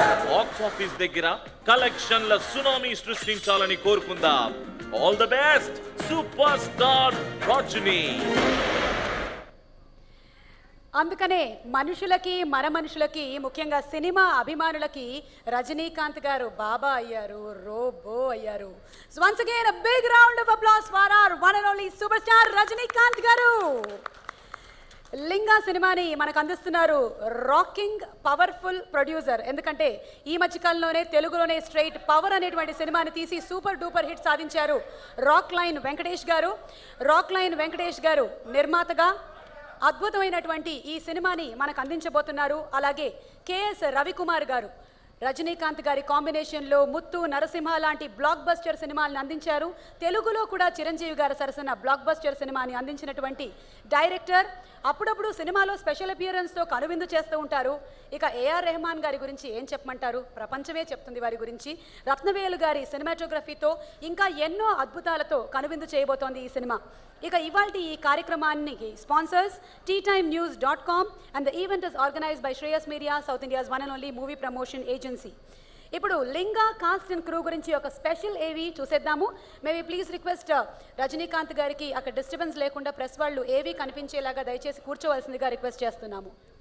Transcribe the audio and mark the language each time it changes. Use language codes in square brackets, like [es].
[te] Box office దగ్గర కలెక్షన్ల tsunami సృష్టించాలని కోరుకుందాం. [en] All the best super star Rajini. [te] అందుకనే మనుషులకి మన మనుషులకి ముఖ్యంగా సినిమా అభిమానులకి రజనీకాంత్ గారు బాబా అయ్యారు, రోబో అయ్యారు. [en] So once again a big round of applause for our one and only superstar Rajinikanth garu. [te] లింగా సినిమాని మనకు అందిస్తున్నారు రాకింగ్ పవర్ఫుల్ ప్రొడ్యూసర్. ఎందుకంటే ఈ మధ్యకాలంలోనే తెలుగులోనే స్ట్రైట్ పవర్ అనేటువంటి సినిమాని తీసి సూపర్ డూపర్ హిట్ సాధించారు రాక్ లైన్ వెంకటేష్ గారు. రాక్ లైన్ వెంకటేష్ గారు నిర్మాతగా అద్భుతమైనటువంటి ఈ సినిమాని మనకు అందించబోతున్నారు. అలాగే కెఎస్ రవికుమార్ గారు రజనీకాంత్ గారి కాంబినేషన్లో ముత్తు, నరసింహ లాంటి బ్లాక్ బస్టర్ సినిమాలను అందించారు. తెలుగులో కూడా చిరంజీవి గారి సరసన బ్లాక్ బస్టర్ సినిమాని అందించినటువంటి డైరెక్టర్. అప్పుడప్పుడు సినిమాలో స్పెషల్ అపియరెన్స్తో కనువిందు చేస్తూ ఉంటారు. ఇక ఏఆర్ రెహమాన్ గారి గురించి ఏం చెప్పమంటారు, ప్రపంచమే చెప్తుంది వారి గురించి. రత్నవేలు గారి సినిమాటోగ్రఫీతో ఇంకా ఎన్నో అద్భుతాలతో కనువిందు చేయబోతోంది ఈ సినిమా. ఇక ఇవాల్టి ఈ కార్యక్రమానికి sponsors [en] teatimenews.com and the event is organized by Shreyas Media, South India's one and only movie promotion agency. [te] ఇప్పుడు లింగా కాస్ట్ అండ్ క్రూ గురించి ఒక స్పెషల్ ఏవి చూసేద్దాము. మేబీ ప్లీజ్ రిక్వెస్ట్ రజనీకాంత్ గారికి అక్కడ డిస్టర్బెన్స్ లేకుండా ప్రెస్ వాళ్ళు ఏవి కనిపించేలాగా దయచేసి కూర్చోవలసిందిగా రిక్వెస్ట్ చేస్తున్నాము.